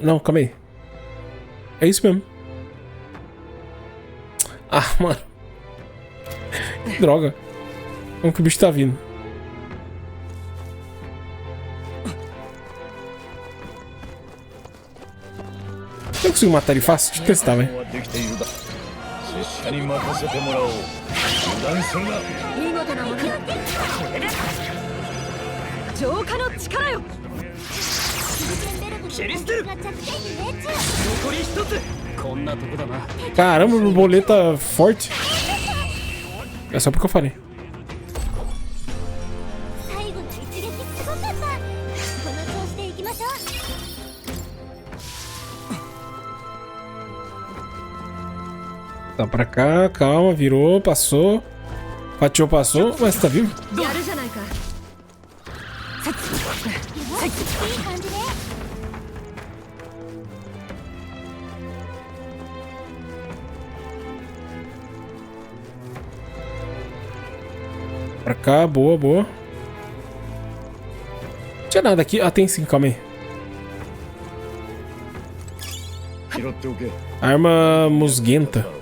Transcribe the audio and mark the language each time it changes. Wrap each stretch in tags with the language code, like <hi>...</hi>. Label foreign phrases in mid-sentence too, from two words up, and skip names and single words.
<pt>Não, calma aí. É isso mesmo. Ah, mano. Que droga. Como que o bicho tá vindo? Eu consigo matar ele fácil? Deixa eu testar, velho.</pt> <ja>見事なものだ。これで浄化の力よ。切り捨てる。残り一つ。こんなとこだな。</ja> <pt>Caramba, borboleta forte. É só porque eu falei.</pt> <ja>最後の一撃すごかった。この調子でいきましょう。</ja> <pt>Tá pra cá, calma, virou, passou. Fatiou, passou, mas tá vivo?</pt> <ja>やるじゃないか。いい感じね。</ja> <pt>Pra cá, boa. Não tinha nada aqui. Ah, tem sim, calma aí. Arma musguenta.</pt>